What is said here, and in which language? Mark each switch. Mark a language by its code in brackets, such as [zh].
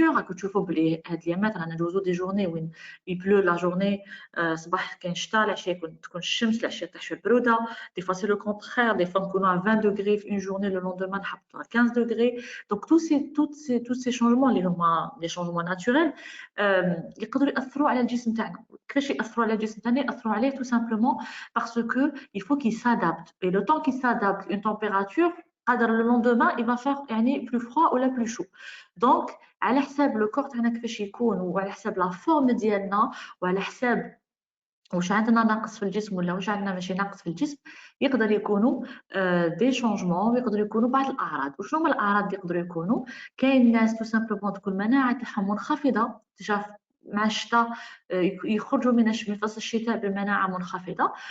[ar] راكم تشوفوا بلي هاد اليامات رانا ندوزو [fr] des journées où il pleut la journée [ar] صباح كاين شتا العشيه تكون الشمس العشيه تاع شويه بروده. [fr] Des fois, c'est le contraire. Des fois, on a 20 degrés une journée, le lendemain, on a 15 degrés. Donc, tous ces changements, les changements naturels, [ar] يقدروا يأثروا على الجسم تاعنا. كيفاش يأثروا على الجسم تاعنا؟ يأثروا عليه [fr] tout simplement parce que il faut qu'il s'adapte. Et le temps qu'il s'adapte, une température, le lendemain, il va faire plus froid ou plus chaud. [ar] Donc, على حساب le corps تاعنا كيفاش يكون وعلى حساب la forme ديالنا وعلى حساب واش عندنا ناقص في الجسم ولا واش عندنا ماشي ناقص في الجسم يقدر يكونوا دي شونجمون ويقدروا يكونوا بعض الاعراض. وشنو هما الاعراض اللي يقدروا يكونوا؟ كاين ناس تو سامبلومون تكون المناعه تاعهم منخفضه تجاه مع الشتاء يخرجوا من فصل الشتاء بمناعه منخفضه.